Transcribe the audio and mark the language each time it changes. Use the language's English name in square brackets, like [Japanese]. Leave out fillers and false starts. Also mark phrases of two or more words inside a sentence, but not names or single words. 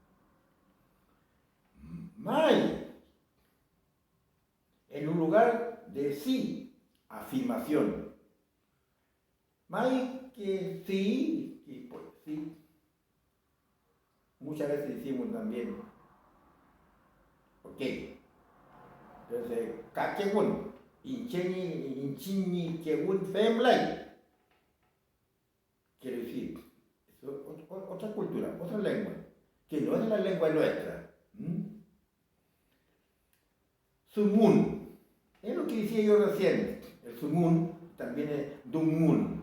[Mapuche] Mai, [Spanish] en un lugar de sí, afirmación. Mai que sí, y pues sí. Muchas veces decimos también, ok. Entonces, [Mapuche] kakegun, inchini kegun femlay. [Spanish] Quiere decir, es otra cultura, otra lengua, que no es la lengua nuestra. Sumun, es lo que decía yo recién. El sumun también es dunmun.